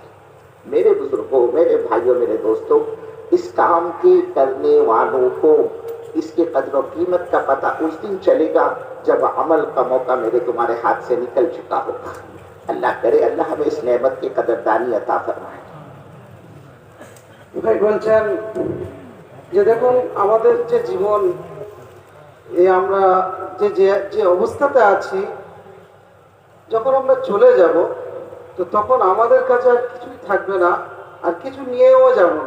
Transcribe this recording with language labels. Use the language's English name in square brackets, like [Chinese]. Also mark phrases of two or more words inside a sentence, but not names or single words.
[Urdu] میرے بزرگوں، میرے بھائیوں، میرے دوستوں، اس کام کی کرنے والوں کو اس کے قدر و قیمت کا پتہ اس دن چلے گا جب عمل کا موقع میرے تمہارے ہاتھ سے نکل چکا ہوگا. اللہ کرے اللہ ہمیں اس نعمت کی قدردانی عطا فرمائے. [Bangla] ভাই বলছেন যে দেখুন আমাদের যে জীবন, এই আমরা যে অবস্থাতে আছি, যখন আমরা চলে যাব তো তখন আমাদের কাছে আর কিছুই থাকবে না, আর কিছু নিয়েও যাব না.